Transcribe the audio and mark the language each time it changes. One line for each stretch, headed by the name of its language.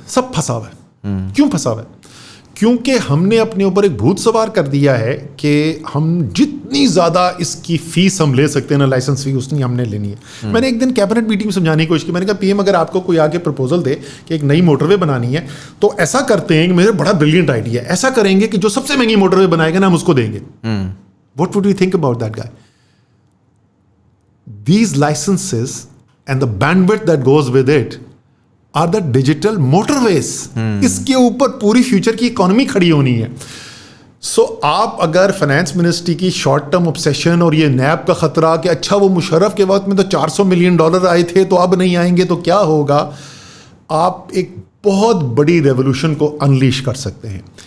Urdu: سب پھنسا ہوا ہے. کیوں پھنسا ہوا ہے؟ کیونکہ ہم نے اپنے اوپر ایک بھوت سوار کر دیا ہے کہ ہم جتنی زیادہ اس کی فیس ہم لے سکتے ہیں نا, لائسنس فی, اتنی ہم نے لینی ہے. میں نے ایک دن کیبنٹ میٹنگ میں سمجھانے کی کوشش کی. میں نے کہا PM اگر آپ کو کوئی آگے پرپوزل دے کہ ایک نئی موٹر وے بنانی ہے, تو ایسا کرتے ہیں کہ میرے بڑا بریلینٹ آئیڈیا ہے, ایسا کریں گے کہ جو سب سے مہنگی موٹر وے بنائے گا نا, ہم اس کو دیں گے.
English: What would you think about that guy? These licenses and the bandwidth that goes with it are the digital motorways.
Urdu: اس کے اوپر پوری فیوچر کی اکانومی کھڑی ہونی ہے. سو آپ اگر فائنانس منسٹری کی شارٹ ٹرم obsession اور یہ نیب کا خطرہ کہ اچھا وہ مشرف کے وقت میں تو $400 ملین آئے تھے تو اب نہیں آئیں گے تو کیا ہوگا, آپ ایک بہت بڑی ریولوشن کو انلیش کر سکتے ہیں.